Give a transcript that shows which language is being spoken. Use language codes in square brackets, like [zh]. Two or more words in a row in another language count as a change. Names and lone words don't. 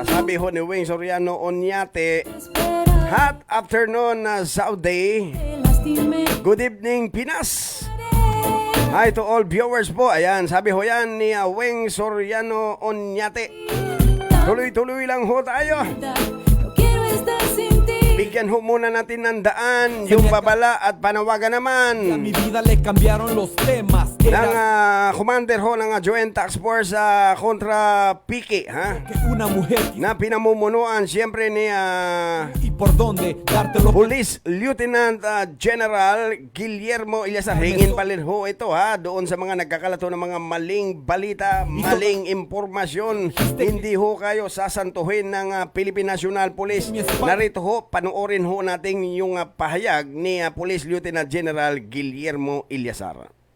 [tl] Sabi ho ni Weng Soriano Onyate, [en] hot afternoon Saudi. [es] Lastimé. [en] Good evening Pinas. Hi to all viewers po. [tl] Ayan, sabi ho yan ni Weng Soriano Onyate. Tuloy-tuloy lang ho tayo. [es] No quiero estar sin ti. [tl] Bigyan ho muna natin ng daan yung babala at panawagan [es] a [tl] naman [es] mi vida le cambiaron los temas. [tl] ng [es] Era [tl] commander ho ng [en] Joint Task Force [tl] kontra Piki ha? [es] que una mujer [tl] Na pinamumunuan siyempre ni [es] y por dónde dártelo. [tl] Police Lieutenant General Guillermo Ilyasar. Hingin pa rin ho ito ha, doon sa mga nagkakalato ng mga maling balita, maling impormasyon. Hindi ho kayo sasantuhin ng Philippine National Police. Narito ho, panoorin ho natin yung pahayag ni Police Lieutenant General Guillermo Ilyasar.